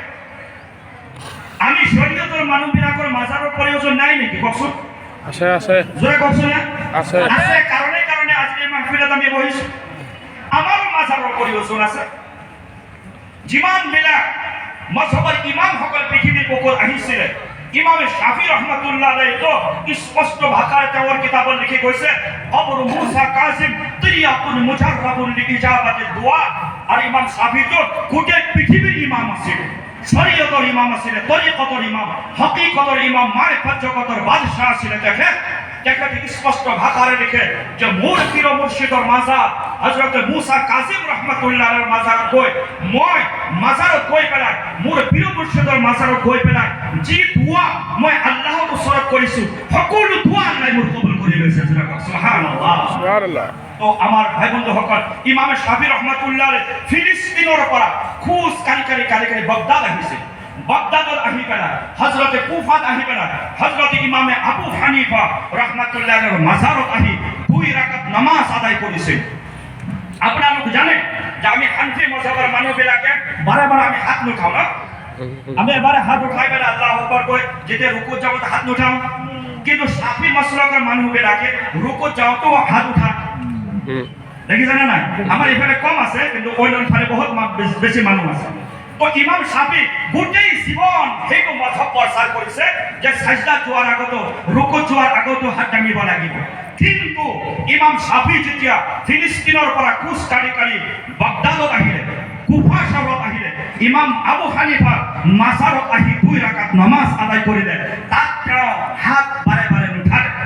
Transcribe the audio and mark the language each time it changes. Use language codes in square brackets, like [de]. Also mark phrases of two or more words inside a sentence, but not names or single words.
[as] আমি শৰীয়তৰ মানুহবিলাকৰ মাজাৰৰ প্ৰয়োজন নাই নেকি কওকচোন? আছে আছে জোৰে কওকচোন। আছে আছে কাৰণে আজি এই মাহফিলত আমি বহিছো। আমাৰো মাজাৰৰ প্ৰয়োজন আছে। যিমানবিলাক মজহবৰ ইমামসকল পৃথিৱীৰ বুকুত আহিছিলে, ইমামে শাফি [ar] رحمة الله عليه [as] তো স্পষ্ট ভাষায় তেওঁৰ কিতাবত লিখি গৈছে, [ar] أبو موسى كاظم ترياق مجرب لإجابة دعاء. [as] আর ইমাম শাফি তো গোটেই পৃথিৱীৰ ইমাম আছিল, শরীয়তৰ ইমাম আছিল, তরিকতৰ ইমাম, হকিকতৰ ইমাম, মারিফত জগতৰ বাদশাহ আছিল। তেখেতে স্পষ্ট ভাষাৰে লিখে যে মোৰ পীৰ মুৰ্শিদৰ মাজাৰ হযরত মুসা কাসিম রহমতুল্লাহ আলাইহিৰ মাজাৰত গৈ মই মাজাৰত গৈ পেলাই মোৰ পীৰ মুৰ্শিদৰ মাজাৰত গৈ পেলাই যি দোয়া মই আল্লাহৰ ওচৰত কৰিছো সকলো দোয়া আল্লাহ মোৰ কবুল কৰি লৈছে। [ar] سبحان الله سبحان الله. [as] তো আমার ভাই বন্ধুসকল, ইমামে শাফি রহমতুল্লাহ ফিলিস্তিনৰ পৰা খোজ কাঢ়ি কাঢ়ি বাগদাদ আহিছে। বাগদাদত আহি পেলাই হযরতে কুফাত আহি পেলাই হযরতে ইমামে আবু হানিফা রাহমাতুল্লাহর মাজারত আহি 2 রাকাত নামাজ আদায় কৰিছে। আপোনালোক জানে যে আমি হানফি মজহবৰ মানুহবিলাকে বাৰে বাৰে আমি হাত নুঠাওঁ না, আমি এবাৰে হাত উঠাই পেলাই [ar] الله أكبر [as] কৈ যেতিয়া রুকুত যাব হাত নুঠাওঁ। কিন্তু শাফি মাসলাকৰ মানুহবিলাকে রুকুত যাওঁতো হাত উঠায়। দেখিছেনে নাই? আমাৰ এইফালে কম আছে, কিন্তু অন্য ফালে বহুত বেছি মানুহ আছে। তো ইমাম শাফি গোটেই জীবন যে সাজদা যোৱাৰ আগতো ৰুকু যোৱাৰ আগতো হাত দাঙিব লাগিব কিন্তু ইমাম শাফি যেতিয়া ফিলিস্তিনৰ পৰা খোজ কাঢ়ি বাগদাদত আহিলে কুফা চহৰত আহিলে ইমাম আবু হানিফা মাজাৰত আহি 2 ৰাকাত নামাজ আদায় কৰিলে তাত তেওঁ হাত বাৰে বাৰে নুঠালে